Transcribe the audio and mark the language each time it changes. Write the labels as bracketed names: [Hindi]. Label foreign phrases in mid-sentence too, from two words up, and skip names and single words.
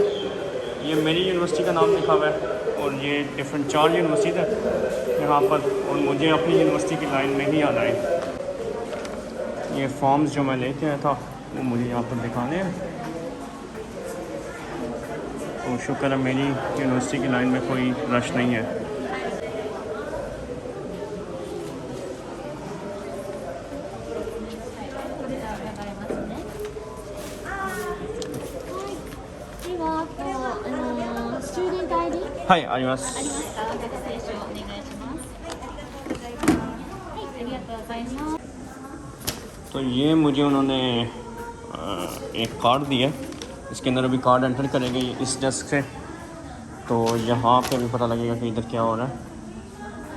[Hindi] ये मेरी यूनिवर्सिटी का नाम लिखा हुआ है, और ये डिफरेंट 4 यूनिवर्सिटीज़ है यहाँ पर, और मुझे अपनी यूनिवर्सिटी की लाइन में ही आना है। ये फॉर्म्स जो मैं लेके आया था वो मुझे यहाँ पर दिखाने हैं। तो शुक्र है मेरी यूनिवर्सिटी की लाइन में कोई रश नहीं है। [Japanese] はい、あります。 [Hindi] तो ये मुझे उन्होंने एक कार्ड दिया, इसके अंदर अभी [English] card enter [Hindi] करेंगे इस डेस्क से, तो यहाँ पे भी पता लगेगा कि इधर क्या हो रहा है।